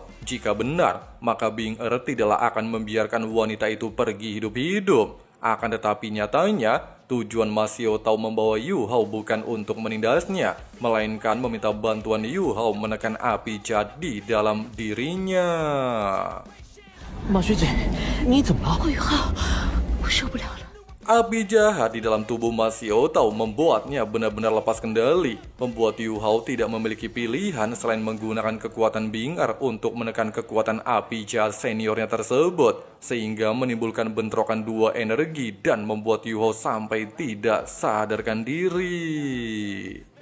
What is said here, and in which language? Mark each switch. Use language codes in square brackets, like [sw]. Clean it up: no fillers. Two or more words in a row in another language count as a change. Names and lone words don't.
[id] Jika benar, maka Bing Er tidaklah akan membiarkan wanita itu pergi hidup-hidup. Akan tetapi nyatanya, tujuan Ma Xiaotao membawa Yu Hao bukan untuk menindasnya, melainkan meminta bantuan Yu Hao menekan api jahat di dalam dirinya. [zh] 马学姐，你怎么了？宇浩，我受不了了。 [id] Api jahat di dalam tubuh Ma Xiaotao membuatnya benar-benar lepas kendali, membuat Yu Hao tidak memiliki pilihan selain menggunakan kekuatan Bing Er untuk menekan kekuatan api jahat seniornya tersebut, sehingga menimbulkan bentrokan dua energi dan membuat Yu Hao sampai tidak sadarkan diri.